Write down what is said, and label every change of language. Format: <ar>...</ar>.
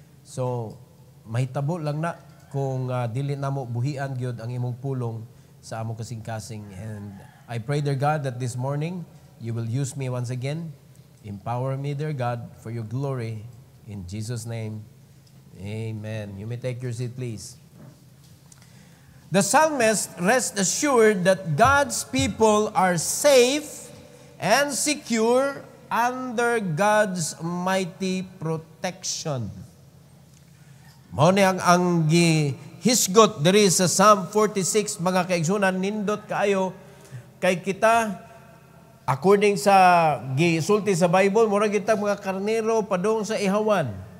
<ceb>So mahitabo lang na kung dili namo buhian gyud ang imong pulong sa among kasing-kasing.</ceb> <en>And I pray, dear God, that this morning you will use me once again. Empower me, dear God, for your glory. In Jesus' name, amen. You may take your seat, please. The psalmist rests assured that God's people are safe and secure under God's mighty protection.</en> <ceb>Mao ni ang gihisgot diri sa Psalm 46, mga kaigsunan, nindot kaayo kay kita. According sa gisulti sa Bible, murag kita mga karnero padong sa ihawan.</ceb>